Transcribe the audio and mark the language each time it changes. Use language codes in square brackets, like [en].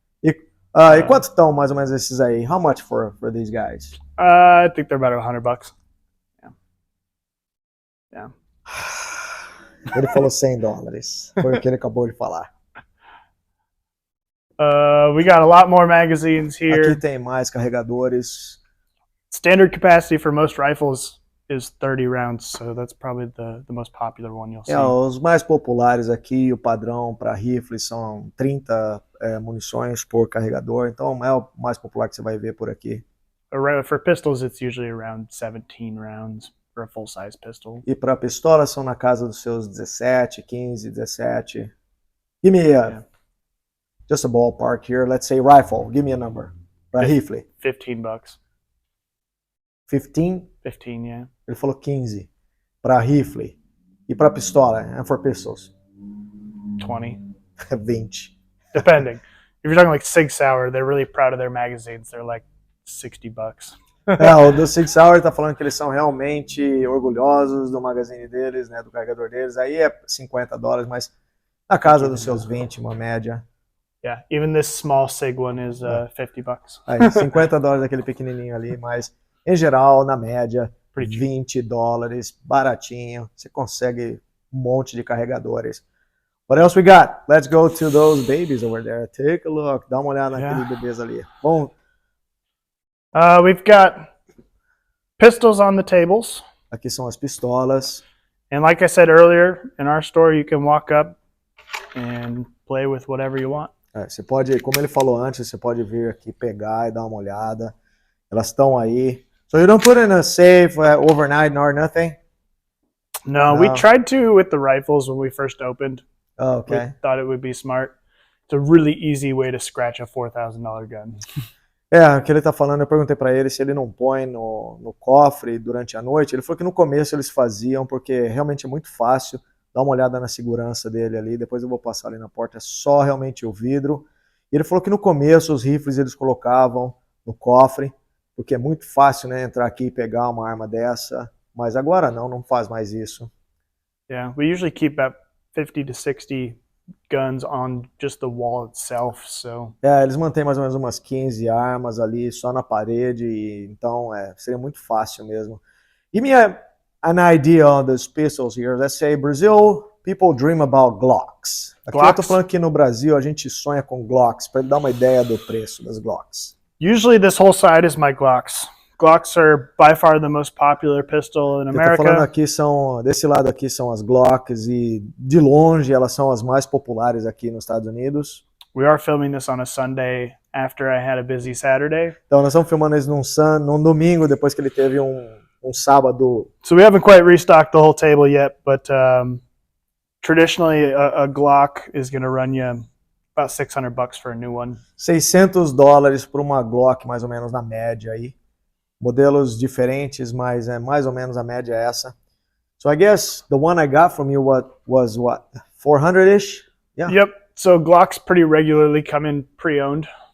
[pt] E quanto estão mais ou menos esses aí? [en] How much for these guys? I think they're about $100. Yeah. [pt] Ele falou $100. Foi o que ele acabou de falar. [en] We got a lot more magazines here. [pt] Aqui tem mais carregadores. [en] Standard capacity for most rifles is 30 rounds, so that's probably the most popular one you'll see. [pt] Os mais populares aqui, o padrão para rifles são 30 munições por carregador, então é o mais popular que você vai ver por aqui. [en] For pistols, it's usually around 17 rounds for a full-size pistol. [pt] E para pistolas são na casa dos seus 17, 15, 17. [en] Give me just a ballpark here. Let's say rifle. Give me a number. [pt] Para rifle. [en] $15. 15? 15, yeah. [pt] Ele falou 15 para rifle. E para pistola, [en] and for pistols? 20. 20. Depending. If you're talking like Sig Sauer, they're really proud of their magazines. They're like $60. [pt] O do Sig Sauer tá falando que eles são realmente orgulhosos do magazine deles, né, do carregador deles. Aí é $50, mas na casa dos seus 20, uma média. [en] Yeah, even this small Sig one is $50. [pt] Aí, $50 aquele pequenininho ali, mas em geral, na média, $20, baratinho. Você consegue um monte de carregadores. [en] What else we got? Let's go to those babies over there. Take a look. [pt] Dá uma olhada naqueles bebês ali. Bom. [en] We've got pistols on the tables. [pt] Aqui são as pistolas. [en] And like I said earlier, in our store you can walk up and play with whatever you want. [pt] Você pode, como ele falou antes, você pode vir aqui pegar e dar uma olhada. Elas estão aí. [en] So you don't put in a safe overnight nor nothing? No, we tried to with the rifles when we first opened. Oh, okay. We thought it would be smart. It's a really easy way to scratch a $4,000 gun. [pt] O que ele tá falando, eu perguntei para ele se ele não põe no cofre durante a noite. Ele falou que no começo eles faziam, porque realmente é muito fácil. Dá uma olhada na segurança dele ali, depois eu vou passar ali na porta, é só realmente o vidro. E ele falou que no começo os rifles eles colocavam no cofre, porque é muito fácil, né, entrar aqui e pegar uma arma dessa, mas agora não faz mais isso. [en] Yeah, we usually keep about 50 to 60 guns on just the wall itself, so. [pt] Eles mantêm mais ou menos umas 15 armas ali só na parede, e então seria muito fácil mesmo. [en] Give me an idea on those pistols here. Let's say Brazil, people dream about Glocks. [pt] Aqui eu tô falando que no Brasil a gente sonha com Glocks, para ele dar uma ideia do preço das Glocks. [en] Usually this whole side is my Glocks. Glocks are by far the most popular pistol in America. [pt] Eu tô falando aqui desse lado aqui são as Glocks e de longe elas são as mais populares aqui nos Estados Unidos. [en] We are filming this on a Sunday after I had a busy Saturday. [pt] Então nós estamos filmando isso num domingo depois que ele teve um sábado. [en] So we haven't quite restocked the whole table yet, but Traditionally, a Glock is going to run you about $600 for a new one. [pt] $600 por uma Glock, mais ou menos na média aí. Modelos diferentes, mas é mais ou menos a média é essa. [en] So I guess the one I got from you was what? 400-ish? Yeah. Yep. So Glocks pretty regularly come in pre-owned.